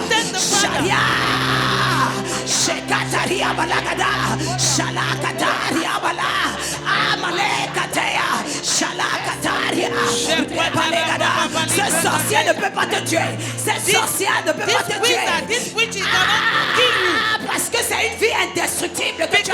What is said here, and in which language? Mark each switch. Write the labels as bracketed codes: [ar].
[en] Thank the Father. Sharia. Shekataria balakada. Shalakataria bala. Amalekatea. Shalakataria. Rebalekada. [fr] Ce sorcier ne peut pas te tuer. Cette sorcière ne peut pas te tuer. [en] This witch is cannot kill you. [fr] Parce que c'est une vie indestructible que tu as